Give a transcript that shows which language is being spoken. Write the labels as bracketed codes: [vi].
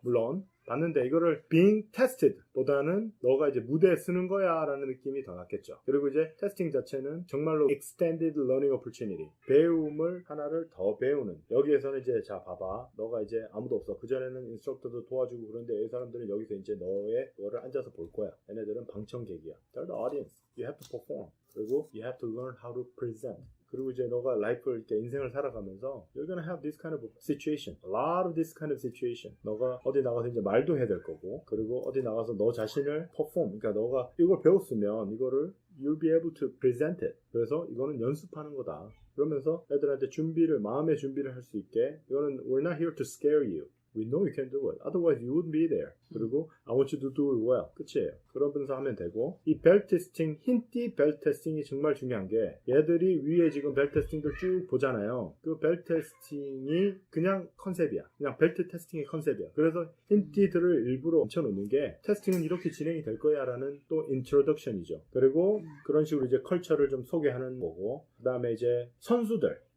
[ko] 물론 받는데 이거를 being tested 보다는 너가 이제 무대에 쓰는 거야 라는 느낌이 더 낫겠죠. 그리고 이제 테스팅 자체는 정말로 extended learning opportunity, 배움을 하나를 더 배우는. 여기에서는 이제 자 봐봐, 너가 이제 아무도 없어. 그전에는 인스트럭터도 도와주고 그런데 이 사람들은 여기서 이제 너의 그거를 앉아서 볼 거야. 얘네들은 방청객이야. [en] They're the audience. You have to perform. 그리고 you have to learn how to present. [ko] 그리고 이제 너가 라이프를 이렇게 인생을 살아가면서 [en] you're gonna have this kind of situation, a lot of this kind of situation. [ko] 너가 어디 나가서 이제 말도 해야 될 거고, 그리고 어디 나가서 너 자신을 perform, 그러니까 너가 이걸 배웠으면 이거를 [en] you'll be able to present it. [ko] 그래서 이거는 연습하는 거다. 그러면서 애들한테 준비를, 마음의 준비를 할 수 있게, 이거는 [en] we're not here to scare you. We know you can do it. Otherwise you wouldn't be there. [ko] 그리고 [en] I want you to do it well. [ko] 끝이에요. 그러면서 하면 되고, 이 벨 테스팅, 힌티 벨 테스팅이 정말 중요한 게, 얘들이 위에 지금 벨 테스팅들 쭉 보잖아요. 그 벨 테스팅이 그냥 컨셉이야. 그냥 벨트 테스팅의 컨셉이야. 그래서 힌티들을 일부러 얹혀놓는 게, 테스팅은 이렇게 진행이 될 거야 라는 또 인트로덕션이죠. 그리고 그런 식으로 이제 컬처를 좀 소개하는 거고, 그 다음에 이제 선수들